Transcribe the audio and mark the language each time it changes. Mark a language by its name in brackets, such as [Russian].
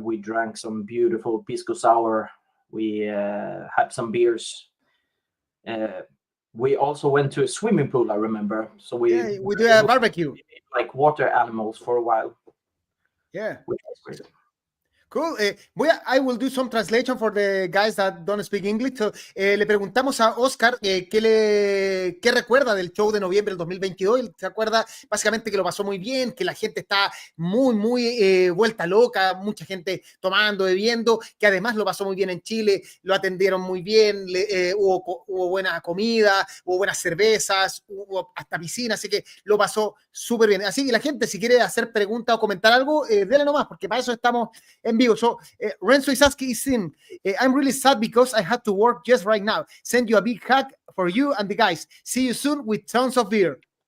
[English] We drank some beautiful pisco sour. We had some beers. We also went to a swimming pool, I remember. So we do a barbecue. Like water animals for a while. Yeah. Which was great. Cool. I will do some translation for the guys that don't speak English. [Spanish] So, le preguntamos a Oskar qué recuerda del show de noviembre del 2022. Él se acuerda básicamente que lo pasó muy bien, que la gente está muy vuelta loca, mucha gente tomando, bebiendo, que además lo pasó muy bien en Chile, lo atendieron muy bien, hubo buena comida, hubo buenas cervezas, hubo hasta piscina, así que lo pasó súper bien. Así que la gente, si quiere hacer pregunta o comentar algo, dele nomás, porque para eso estamos en vivo. [English] So, Renzo is asking, I'm really sad because I had to work just right now. Send you a big hug for you and the guys. See you soon with tons of beer.